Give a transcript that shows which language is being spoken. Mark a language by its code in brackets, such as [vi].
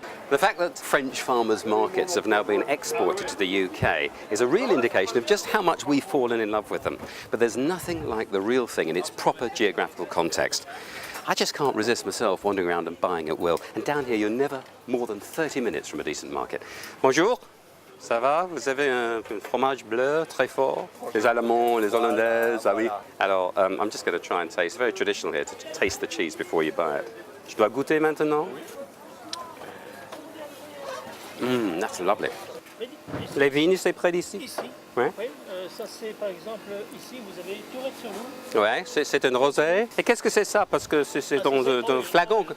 [en] The fact that French farmers' markets have now been exported to the UK is a real indication of just how much we've fallen in love with them. But there's nothing like the real thing in its proper geographical context. I just can't resist myself wandering around and buying at will. And down here, you're never more than 30 minutes from a decent market. [fr] Bonjour, ça va? Vous avez un fromage bleu très fort? Les Allemands, les Hollandaises, ah oui. [en] Alors, I'm just going to try and taste. It's very traditional here to taste the cheese before you buy it. [fr] Je dois goûter maintenant? [en] That's lovely. [fr] Les vignes, c'est près d'ici? Ici. Ouais. Oui, ça c'est par exemple ici, vous avez Tourette sur vous. Ouais, c'est un rosé. Et qu'est-ce que c'est ça? Parce que c'est dans un flagon.